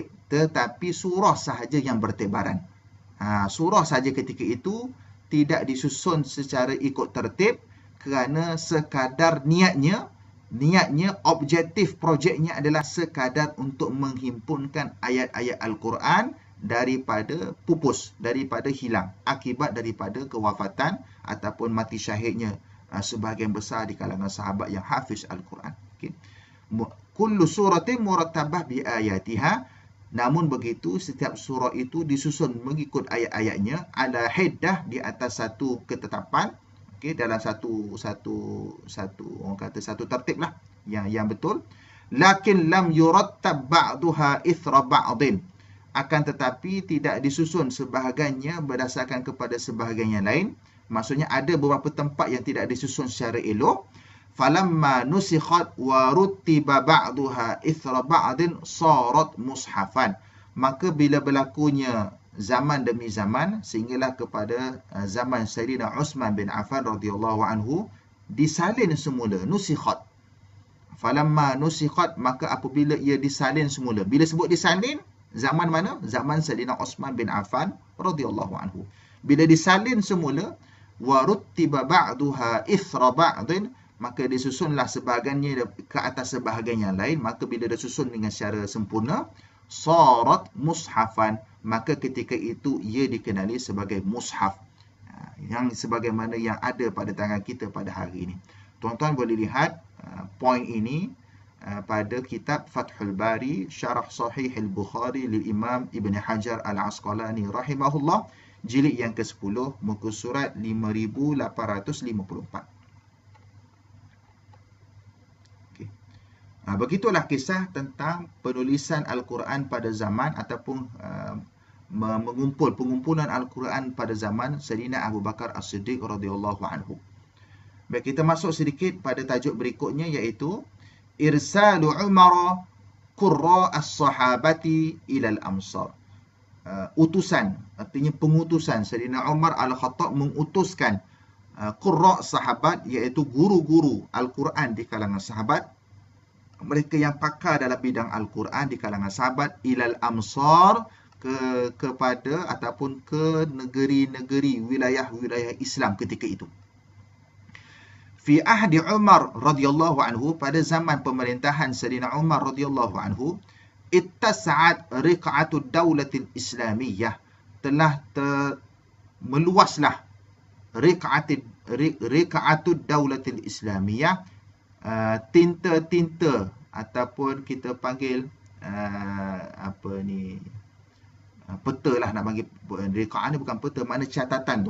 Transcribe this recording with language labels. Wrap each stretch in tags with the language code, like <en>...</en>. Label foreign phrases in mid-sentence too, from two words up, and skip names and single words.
<ms>Tetapi surah sahaja yang bertebaran. Surah saja ketika itu tidak disusun secara ikut tertib kerana sekadar niatnya, objektif projeknya adalah sekadar untuk menghimpunkan ayat-ayat Al-Quran daripada pupus, daripada hilang akibat daripada kewafatan ataupun mati syahidnya sebahagian besar di kalangan sahabat yang hafiz Al-Quran. Okay.</ms> <ar>كل سورة مرتبة بآياتها.</ar> <ms>Namun begitu, setiap surah itu disusun mengikut ayat-ayatnya</ms> <ar>على حدة,</ar> <ms>di atas satu ketetapan, okey, dalam satu orang kata satu tertib lah yang betul.</ms> <ar>لكن لم يرتب بعضها إثر بعض.</ar> <ms>Akan tetapi tidak disusun sebahagiannya berdasarkan kepada sebahagian yang lain. Maksudnya ada beberapa tempat yang tidak disusun secara elok.</ms> <ar>فلما نسخت ورتب بعضها إثر بعض صارت مصحفا.</ar> <ms>Maka bila berlakunya zaman demi zaman, sehinggalah kepada zaman Sayyidina Uthman bin Affan</ms> <ar>رضي الله عنه,</ar> <ms>disalin semula, nusikhat.</ms> <ar>فلما نسخت,</ar> <ms>maka apabila ia disalin semula. Bila sebut disalin, zaman mana? Zaman Sayyidina Uthman bin Affan</ms> <ar>رضي الله عنه.</ar> <ms>Bila disalin semula,</ms> <ar>ورتب بعضها إثر بعض,</ar> <ms>maka disusunlah sebahagiannya ke atas sebahagian yang lain. Maka bila disusun dengan secara sempurna,</ms> <ar>صارت مصحفا,</ar> <ms>maka ketika itu ia dikenali sebagai mushaf, yang sebagaimana yang ada pada tangan kita pada hari ini. Tuan-tuan boleh lihat poin ini pada kitab Fathul Bari Syarah Sahih Al-Bukhari lil Imam Ibn Hajar Al-Asqalani rahimahullah, jilid yang ke-10, muka surat 5854. Begitulah kisah tentang penulisan Al-Quran pada zaman ataupun pengumpulan Al-Quran pada zaman Sayyidina Abu Bakar As-Siddiq</ms> <ar>رضي الله عنه.</ar> <ms>Baik, kita masuk sedikit pada tajuk berikutnya, iaitu</ms> <ar>إرسال عمر قراء الصحابة إلى الأمصار.</ar> <ms>Utusan, artinya pengutusan. Sayyidina Umar Al-Khattab mengutuskan Qurra sahabat, iaitu guru-guru Al-Quran di kalangan sahabat, mereka yang pakar dalam bidang Al-Quran di kalangan sahabat,</ms> <ar>إلى الأمصار,</ar> <ms>kepada ataupun ke negeri-negeri, wilayah-wilayah Islam ketika itu.</ms> <ar>في عهد عمر رضي الله عنه,</ar> <ms>pada zaman pemerintahan Sayyidina Umar</ms> <ar>رضي الله عنه, اتسعت رقعة الدولة الإسلامية,</ar> <ms>telah meluaslah</ms> <ar>رقعة الدولة الإسلامية,</ar> <ms>tinta-tinta ataupun kita panggil peta lah, nak panggil riqa'ah ni bukan peta, makna catatan tu.</ms>